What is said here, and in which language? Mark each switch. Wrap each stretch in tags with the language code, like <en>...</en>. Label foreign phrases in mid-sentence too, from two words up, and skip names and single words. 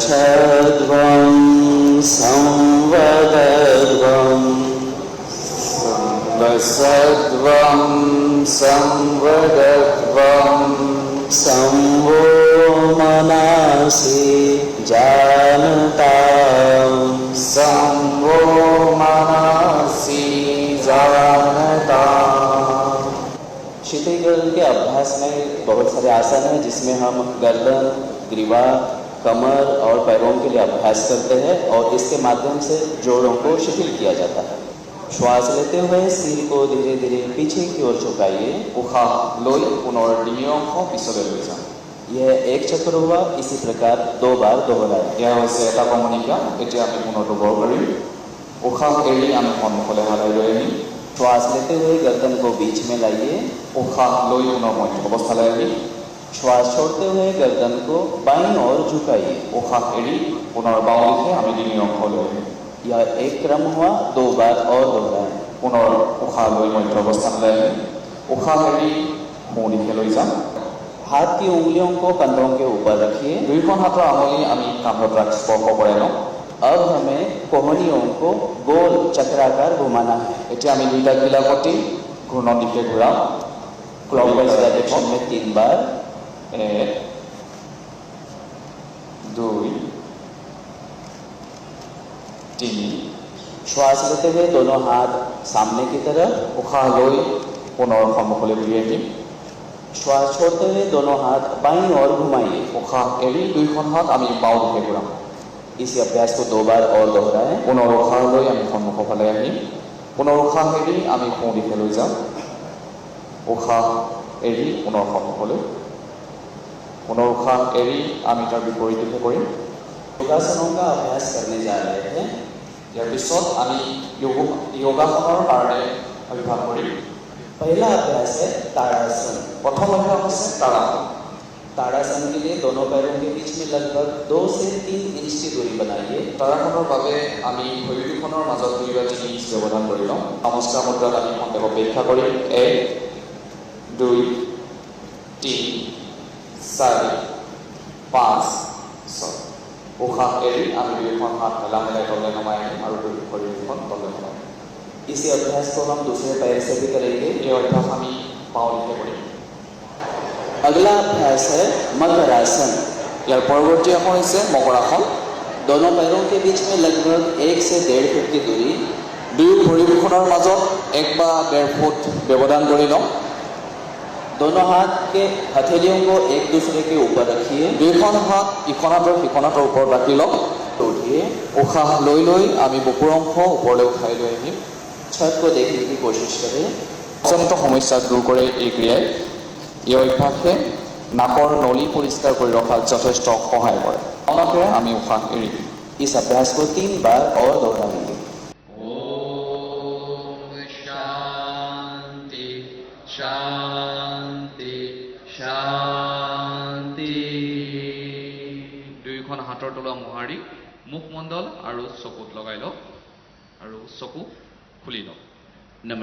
<sa>संवदध्वं संवदध्वं संवसध्वं संवदध्वं संवो मनसि जानतां संवो मनसि जानतां।</sa> <hi>शीतल के अभ्यास में बहुत सारे आसन हैं जिसमें हम गर्दन, ग्रीवा, कमर और पैरों के लिए अभ्यास करते हैं और इसके माध्यम से जोड़ों को शिथिल किया जाता है। श्वास लेते हुए सिर को धीरे धीरे पीछे की ओर झुकाइए।</hi> <as>उखाह লৈ পুনৰ ডিঙিৰ অংশ পিছলৈ লৈ যাম।</as> <hi>यह एक चक्र हुआ। इसी प्रकार 2 बार दोहराएं।</hi> <as>এয়া হৈছে এটা কমনিকা। এতিয়া আমি পুনৰ দুবাৰ কৰিম। উশাহ এৰি আমি সন্মুখলৈ হালাই লৈ আহিম।</as> <hi>श्वास लेते हुए गर्दन को बीच में लाइए।</hi> <as>উশাহ লৈ পুনৰ মধ্য অৱস্থালৈ আহিম।</as> <hi>श्वास छोड़ते हुए गर्दन को बाईं ओर झुकाइए।</hi> <as>উশাহ এৰি পুনৰ বাওঁ দিশে আমি ডিঙিৰ অংশ লৈ আহিম।</as> <hi>यह एक क्रम हुआ। 2 बार और दोहराएं।</hi> <as>পুনৰ উশাহ লৈ মধ্য অৱস্থালৈ আহিম। উশাহ এৰি সোঁ দিশে লৈ যাম।</as> <hi>हाथ की उंगलियों को कंधों के ऊपर रखिए।</hi> <as>দুইখন হাতৰ আঙুলি আমি কান্ধত ৰাখি স্পৰ্শ কৰাই লওঁ।</as> <hi>अब हमें कोहनियों को गोल चक्राकार घुमाना है।</hi> <as>এতিয়া আমি দুইটা কিলাকতি ঘূৰ্ণন দিশে ঘূৰাম।</as> <en>clockwise direction</en> <hi>में 3 बार। 1 2 3। श्वास लेते हुए दोनों हाथ सामने की तरफ।</hi> <as>উশাহ লৈ পুনৰ সন্মুখলৈ ঘূৰি আহিম।</as> <hi>श्वास छोड़ते हुए दोनों हाथ बाईं ओर घुमाइए।</hi> <as>উশাহ এৰি দুইখন হাত আমি বাওঁ দিশে ঘূৰাম।</as> <hi>इसी अभ्यास को 2 बार और दोहराएं।</hi> <as>পুনৰ উশাহ লৈ আমি সন্মুখৰ ফালে আহিম। পুনৰ উশাহ এৰি আমি সোঁ দিশে লৈ যাম। উশাহ এৰি পুনৰ সন্মুখলৈ। পুনৰ উশাহ এৰি আমি তাৰ বিপৰীত দিশে কৰিম।</as> <hi>योगासनों का अभ्यास करने जा रहे हैं।</hi> <as>ইয়াৰ পিছত আমি যোগাসনৰ কাৰণে অভ্যাস কৰিম।</as> <hi>पहला अभ्यास है ताड़ासन।</hi> <as>প্ৰথম অভ্যাস হৈছে তাড়াসন।</as> <hi>ताड़ासन के लिए दोनों पैरों के बीच में लगभग 2 से 3 इंच की दूरी बनाइए।</hi> <as>তাড়াসনৰ বাবে আমি ভৰি দুখনৰ মাজত 2 বা 3 ইঞ্চ ব্যৱধান কৰি লওঁ। নমস্কাৰ মুদ্ৰাত আমি খন্তেক অপেক্ষা কৰিম। 1 2 3 4 5 6। উশাহ এৰি আমি দুইখন হাত মেলা মেলাই তললৈ নমাই আহিম আৰু ভৰি দুখন তললৈ নমাই আহিম।</as> <hi>इसी अभ्यास को हम दूसरे पैर से भी करेंगे।</hi> <as>এই অভ্যাস আমি বাওঁ দিশে কৰিম।</as> <hi>अगला अभ्यास है मकरासन।</hi> <as>ইয়াৰ পৰৱৰ্তী আসন হৈছে মকৰাসন।</as> <hi>दोनों पैरों के बीच में लगभग 1 से 1.5 फुट की दूरी।</hi> <as>দুয়ো ভৰি দুখনৰ মাজত 1 বা 1.5 ফুট ব্যৱধান কৰি লওঁ।</as> <hi>दोनों हाथ के हथेलियों को एक दूसरे के ऊपर रखिए।</hi> <as>দুইখন হাত ইখন হাতৰ সিখন হাতৰ ওপৰত ৰাখি লওঁ।</as> <hi>उठिए।</hi> <as>উশাহ লৈ লৈ আমি বুকুৰ অংশ ওপৰলৈ উঠাই লৈ আহিম।</as> <hi>छत को देखने की कोशिश करें।</hi> <as>জনিত সমস্যা দূৰ কৰে এই ক্ৰিয়াই। এই অভ্যাসে নাকৰ নলী পৰিষ্কাৰ কৰি ৰখাত যথেষ্ট সহায় কৰে। অনকে আমি উশাহ এৰি দিম।</as> <hi>इस अभ्यास को 3 बार और दोहराएंगे। ओम शांति शांति शांति।</hi> <as>দুইখন হাতৰ তলুৱা মোহাৰি মুখমণ্ডল আৰু চকুত লগাই লওক আৰু চকু খুলি লওক।</as>